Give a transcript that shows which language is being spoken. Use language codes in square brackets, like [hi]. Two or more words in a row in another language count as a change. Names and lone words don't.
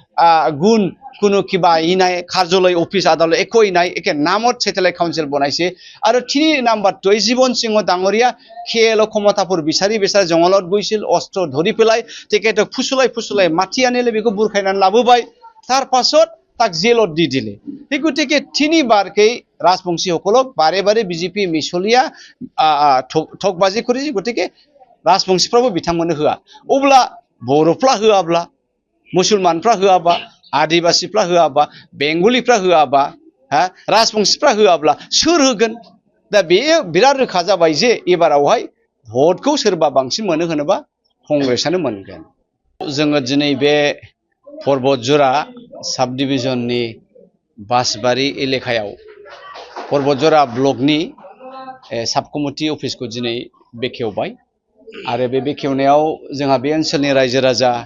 [as] গুণ কোনো কিবা ই নাই কাৰ্যালয় অফিস আদালত একোই নাই একে নামত স্যাটেলাইট কাউন্সিল বনাইছে আৰু 3 নম্বৰটো জীবন সিংহ ডাঙৰীয়া খেল ক্ষমতাপুৰ বিচাৰি জংগলত গৈছিল অস্ত্ৰ ধৰি পেলাই তেখেতক ফুসুলাই মাটি আনিলে বেকো বুৰখাইনান লাবুবাই তাৰ পাছত তাক জেলত দি দিলে এই গতিকে 3 বাৰকৈ राजबंशी সকলক বারে বারে বিজেপি মিছলিয়া ঠকবাজি কৰি গতিকে [brx] राजबंशीफ्राबो बिथांमोननो होआ अब्ला बर'फ्रा होआब्ला मुसलमानफ्रा होआबा आदिबासिफ्रा होआबा बेंगलिफ्रा होआबा राजबंशीफ्रा होआब्ला सोर होगोन दा बे बिराद रोखा जाबाय जे एबारावहाय भटखौ सोरबा बांसिन मोनो होनोबा कंग्रेसआनो मोनगोन जोङो दिनै बे पर्बतजरा साब डिभिजननि बासबारि एलेकायाव पर्बतजरा ब्लकनि साब कमिटि अफिसखौ दिनै बेखेवबाय आरो बे बेखेवनायाव जोंहा बे ओनसोलनि रायजो राजा